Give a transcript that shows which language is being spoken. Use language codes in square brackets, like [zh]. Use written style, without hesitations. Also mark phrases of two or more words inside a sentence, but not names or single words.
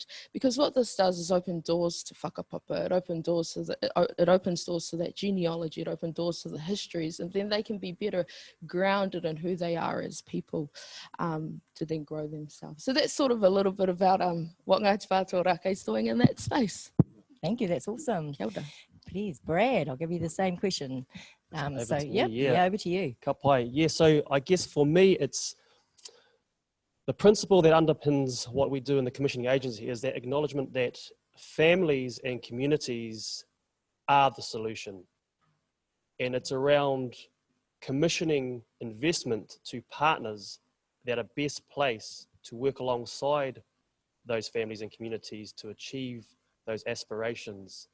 [en] Because what this does is open doors to whakapapa, it opens doors to that genealogy, it opens doors to the histories, and then they can be better grounded in who they are as people to then grow themselves. So that's sort of a little bit about what Ngāti Whātua Ōrākei is doing in that space. Thank you, that's awesome. [mi] Kia ora. [en] Please, Brad, I'll give you the same question. Over to you. [mi] Ka pai. [en] Yeah, so I guess for me, it's the principle that underpins what we do in the commissioning agency is that acknowledgement that families and communities are the solution. And it's around commissioning investment to partners that are best placed to work alongside those families and communities to achieve those aspirations.